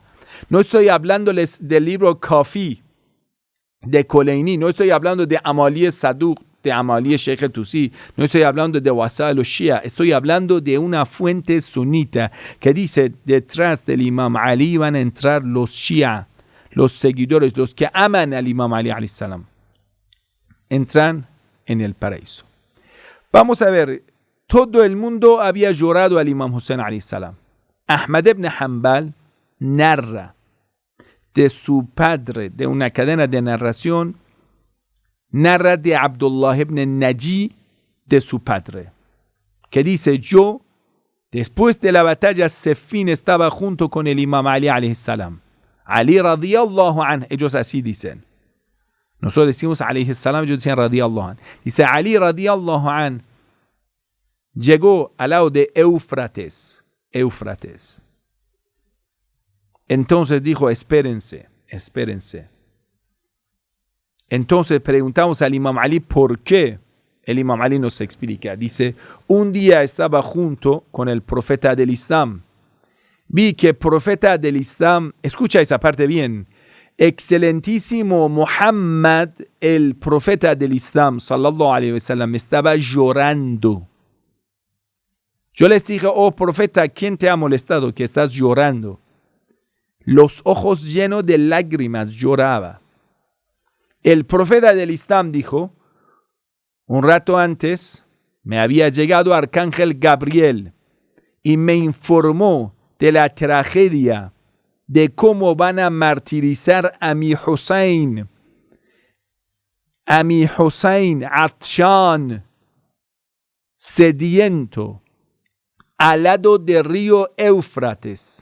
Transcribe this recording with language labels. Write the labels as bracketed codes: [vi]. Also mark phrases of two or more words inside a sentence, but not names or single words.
[es] No estoy hablándoles del libro Kafi de Koleini, no estoy hablando de Amali Saduq, de Amali Sheikh Tusi, no estoy hablando de Wasal Shia, estoy hablando de una fuente sunita que dice, detrás del Imam Ali van a entrar los Shia, los seguidores, los que aman al Imam Ali [ar] عليه السلام. [es] Entran en el paraíso. Vamos a ver, todo el mundo había llorado al Imam Hussein [ar] عليه السلام. [es] Ahmad ibn Hanbal narra de su padre, de una cadena de narración, narra de Abdullah ibn Naji, de su padre, que dice, yo, después de la batalla Siffin, estaba junto con el Imam Ali [ar] عليه السلام. Ali رضي الله عنه, [es] ellos así dicen. Nosotros decimos [ar] عليه السلام, [es] ellos dicen [ar] رضي الله عنه. [es] Dice, Ali [ar] رضي الله عنه [es] llegó al lado de Éufrates. Entonces dijo, espérense. Entonces preguntamos al Imam Ali por qué. El Imam Ali nos explica. Dice, un día estaba junto con el profeta del Islam. Vi que el profeta del Islam, escucha esa parte bien, excelentísimo Muhammad, el profeta del Islam, [ar] صلى الله عليه وسلم, [es] estaba llorando. Yo les dije, oh profeta, ¿quién te ha molestado que estás llorando? Los ojos llenos de lágrimas lloraba. El profeta del Islam dijo, Un rato antes me había llegado Arcángel Gabriel y me informó de la tragedia de cómo van a martirizar a mi Hussein, Atshan, sediento, al lado del río Éufrates.